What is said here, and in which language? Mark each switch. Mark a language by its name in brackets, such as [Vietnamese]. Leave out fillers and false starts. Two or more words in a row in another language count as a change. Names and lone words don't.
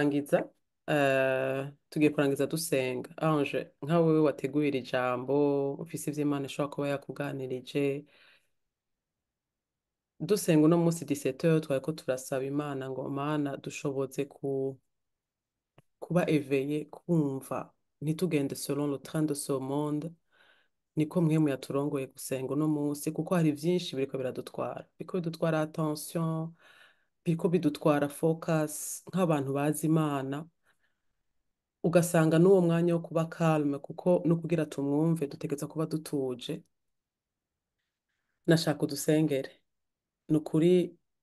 [Rundi] kurangiza dusenga Ange nka wewe wateguye iri jambo ufise ivy'Imana ishobora kuba yakuganirije dusenga uno munsi 17h twariko turasaba Imana ngo Mana dushobotse kuba éveillé kumva ntitugende selon [French] le train de ce monde [Rundi] niko mwemu yaturongoye gusenga uno munsi kuko hari byinshi biriko bidutwara attention biriko bidutwara focus nk'abantu bazi Imana ugasanga n'uwo mwanya wo kuba calme kuko no kugira tumwumve dutegeza kuba dutuje nashaka udusengere nukuri